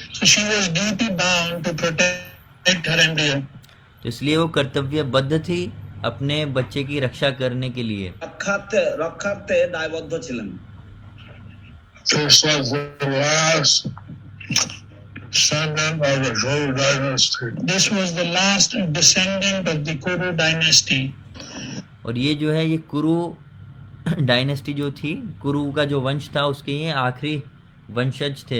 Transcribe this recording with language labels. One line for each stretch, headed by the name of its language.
English: She was duty bound to protect her embryo.
Hindi: तो इसलिए वो कर्तव्यबद्ध थी अपने बच्चे की रक्षा करने के लिए।
Bangla: रक्षार्थे दायबद्ध छिलेन।
English: This was the last descendant of the Kuru dynasty. This was the last descendant of the Kuru dynasty.
Hindi: और ये जो है ये कुरु डायनेस्टी जो थी, कुरु का जो वंश था उसके ये आखिरी वंशज थे।